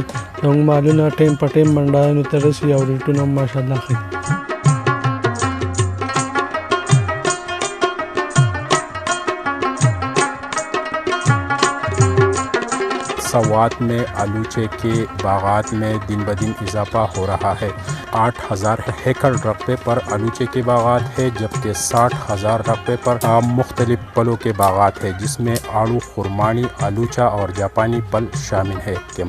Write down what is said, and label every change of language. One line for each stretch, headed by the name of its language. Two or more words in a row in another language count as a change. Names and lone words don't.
Pashto: زموږ مالونه ټیم په ټیم منډیانو ته رسي او ریټونه هم ماشاءالله ښه دي.
Urdu: سوات میں آلوچے کے باغات میں دن بہ دن اضافہ ہو رہا ہے. 8,000 ایکڑ رقبے پر آلوچے کے باغات ہے جبکہ 60,000 رقبے پر مختلف پھلوں کے باغات ہے جس میں آڑو، خرمانی، آلوچہ اور جاپانی پھل شامل ہے.